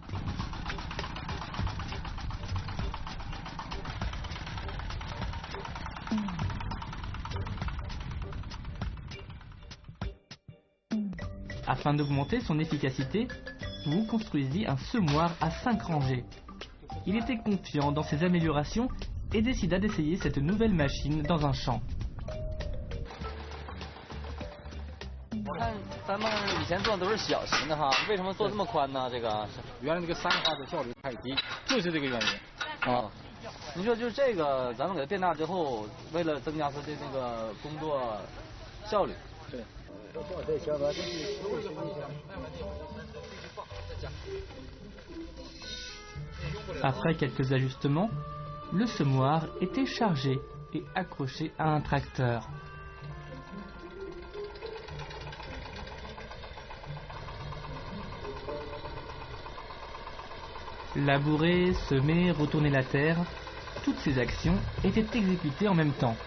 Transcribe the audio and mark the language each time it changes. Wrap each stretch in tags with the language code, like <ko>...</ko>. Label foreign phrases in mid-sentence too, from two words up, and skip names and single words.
<fr>Afin d'augmenter son efficacité, Wu construisit un semoir à 5 rangées. Il était confiant dans ses améliorations et décida d'essayer cette nouvelle machine dans un champ.</fr> <zh>我看咱们以前做的都是小型的哈，为什么做这么宽呢？这个原来这个三化的效率太低，就是这个原因。啊，您说就是这个，咱们给它变大之后，为了增加它的那个工作效率。对。</zh> <fr>Après quelques ajustements, le semoir était chargé et accroché à un tracteur. Labourer, semer, retourner la terre, toutes ces actions étaient exécutées en même temps.</fr>